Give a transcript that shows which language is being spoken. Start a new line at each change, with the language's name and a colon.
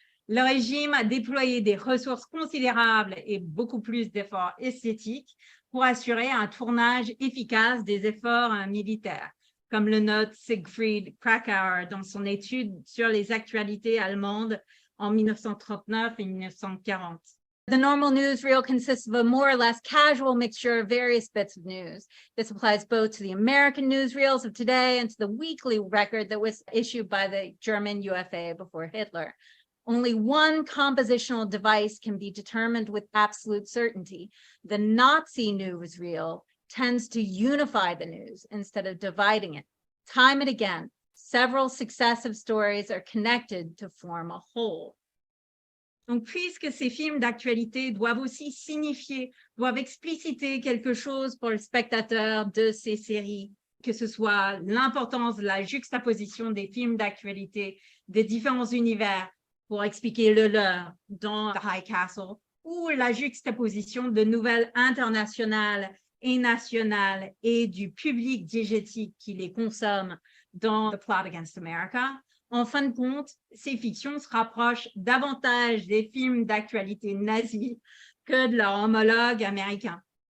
French: Le régime a déployé des ressources considérables et beaucoup plus d'efforts esthétiques pour assurer un tournage efficace des efforts militaires, comme le note Siegfried Krakauer dans son étude sur les actualités allemandes en 1939 et 1940.
English: The normal newsreel consists of a more or less casual mixture of various bits of news. This applies both to the American newsreels of today and to the weekly record that was issued by the German UFA before Hitler. Only one compositional device can be determined with absolute certainty. The Nazi newsreel tends to unify the news instead of dividing it. Time and again, several successive stories are connected to form a whole.
French: Donc, puisque ces films d'actualité doivent aussi signifier, doivent expliciter quelque chose pour le spectateur de ces séries, que ce soit l'importance de la juxtaposition des films d'actualité des différents univers pour expliquer le leur dans The High Castle, ou la juxtaposition de nouvelles internationales et nationales et du public diégétique qui les consomme dans The Plot Against America, en fin de compte, ces fictions se rapprochent davantage des films d'actualité nazis que de leur homologue américain.